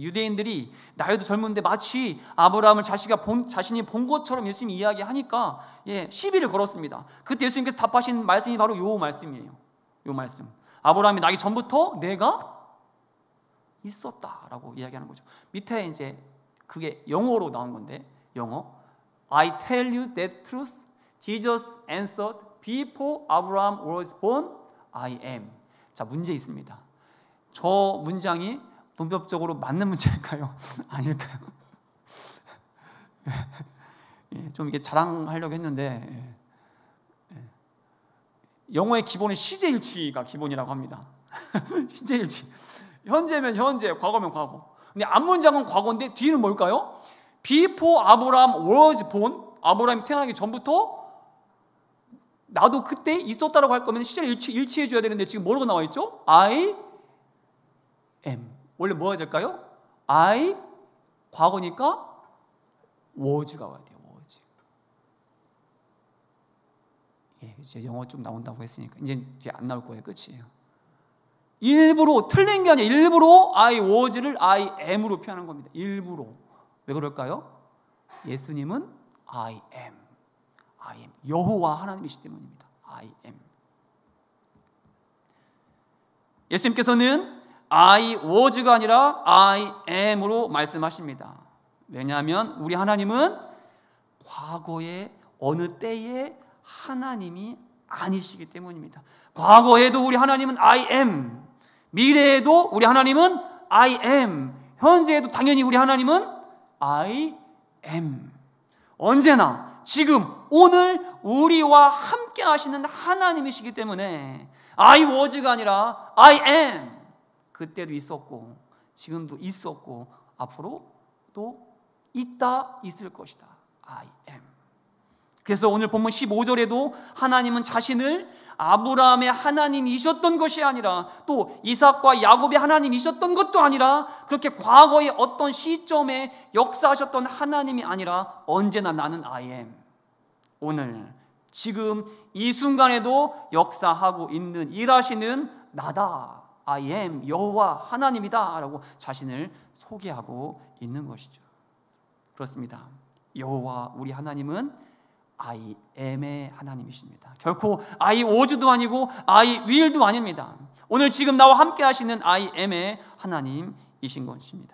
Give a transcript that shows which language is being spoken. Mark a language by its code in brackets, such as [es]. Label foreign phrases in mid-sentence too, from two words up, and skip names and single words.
[ko] 유대인들이 나이도 젊은데 마치 아브라함을 자신이 본 것처럼 예수님이 이야기하니까 시비를 걸었습니다. 그때 예수님께서 답하신 말씀이 바로 요 말씀이에요. 요 말씀. 아브라함이 나기 전부터 내가 있었다라고 이야기하는 거죠. 밑에 이제 그게 영어로 나온 건데 영어 [en] I tell you that truth Jesus answered before Abraham was born I am. [ko] 자, 문제 있습니다. 저 문장이 문법적으로 맞는 문제일까요? 아닐까요? 좀 이게 자랑하려고 했는데 영어의 기본은 시제일치가 기본이라고 합니다. 시제일치. 현재면 현재, 과거면 과거. 근데 앞문장은 과거인데 뒤는 뭘까요? [en] Before Abraham was born. [ko] 아브라함이 태어나기 전부터 나도 그때 있었다라고 할 거면 시제를 일치해 줘야 되는데 지금 뭐라고 나와 있죠? [en] I am. [ko] 원래 뭐 해야 될까요? I 과거니까 was가 와야 돼요. was. 이제 영어 좀 나온다고 했으니까 이제 안 나올 거예요. 끝이에요. 일부러 틀린 게 아니라 일부러 [en] I was [ko] 를 [en] I am [ko] 으로 표현한 겁니다. 일부러. 왜 그럴까요? 예수님은 [en] I am. [ko] 여호와 하나님이시기 때문입니다. [en] I am. [ko] 예수님께서는 [en] I was [ko] 가 아니라 [en] I am [ko] 으로 말씀하십니다. 왜냐하면 우리 하나님은 과거의 어느 때의 하나님이 아니시기 때문입니다. 과거에도 우리 하나님은 [en] I am, [ko] 미래에도 우리 하나님은 [en] I am, [ko] 현재에도 당연히 우리 하나님은 [en] I am. [ko] 언제나 지금 오늘 우리와 함께 하시는 하나님이시기 때문에 [en] I was [ko] 가 아니라 [en] I am. [ko] 그때도 있었고 지금도 있었고 앞으로도 있을 것이다. [en] I am. [ko] 그래서 오늘 본문 15절에도 하나님은 자신을 아브라함의 하나님이셨던 것이 아니라 또 이삭과 야곱의 하나님이셨던 것도 아니라 그렇게 과거의 어떤 시점에 역사하셨던 하나님이 아니라 언제나 나는 [en] I am. [ko] 오늘 지금 이 순간에도 역사하고 있는 일하시는 나다. [en] I am [ko] 여호와 하나님이다 라고 자신을 소개하고 있는 것이죠. 그렇습니다. 여호와 우리 하나님은 [en] I am [ko] 의 하나님이십니다. 결코 [en] I was [ko] 도 아니고 [en] I will [ko] 도 아닙니다. 오늘 지금 나와 함께 하시는 [en] I am [ko] 의 하나님이신 것입니다.